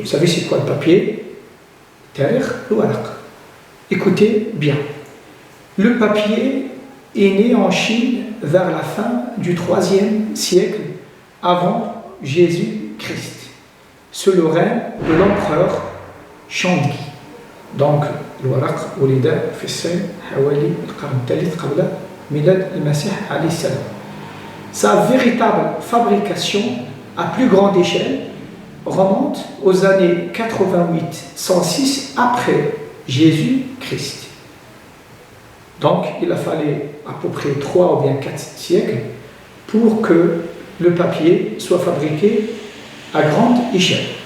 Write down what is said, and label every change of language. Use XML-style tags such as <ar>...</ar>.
<fr>Vous savez c'est quoi le papier?</fr> <ar>Tarikh al-waraq.</ar> <fr>Écoutez bien. Le papier est né en Chine vers la fin du 3e siècle avant Jésus-Christ, sous le règne de l'empereur Shangdi.</fr> <ar>Donc, الورق ولد في الصين حوالي القرن الثالث قبل ميلاد المسيح عليه السلام.</ar> <fr>Sa véritable fabrication à plus grande échelle remonte aux années 88-106 après Jésus-Christ. Donc, il a fallu à peu près 3 ou bien 4 siècles pour que le papier soit fabriqué à grande échelle.</fr>